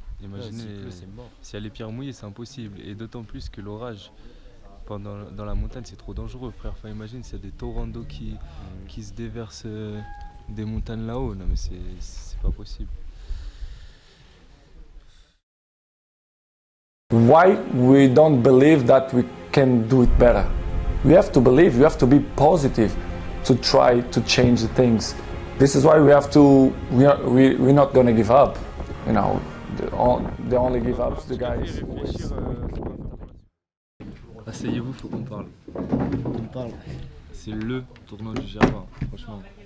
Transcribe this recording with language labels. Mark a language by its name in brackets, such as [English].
[French] Imaginez, S'il pleut, c'est mort. s'il y a les pierres mouillées, c'est impossible. Et d'autant plus que l'orage dans la montagne, c'est trop dangereux, frère. Enfin, imagine s'il y a des torrents d'eau qui se déversent des montagnes là-haut. Non, mais c'est pas possible. [English] Why we don't believe that we can do it better? We have to believe, you have to be positive to try to change the things. This is why we have to, we're not going to give up. You know, the only give up the guys. [French] Asseyez-vous, faut qu'on parle. On parle. C'est le tournoi du GR20, franchement.